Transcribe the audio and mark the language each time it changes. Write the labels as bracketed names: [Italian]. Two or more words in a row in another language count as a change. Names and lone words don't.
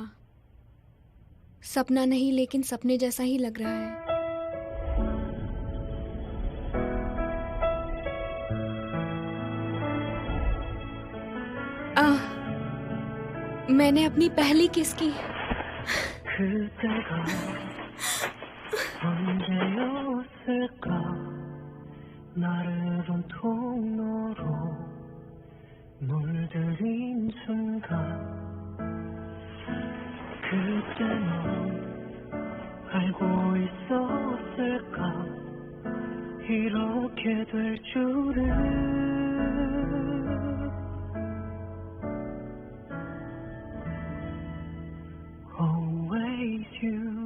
[Hindi] सपना नहीं, लेकिन सपने जैसा ही लग रहा है। मैंने अपनी पहली किस की। [Korean] 물들인 순간 그때 넌 알고 있었을까 이렇게 될 줄은 [English] Always you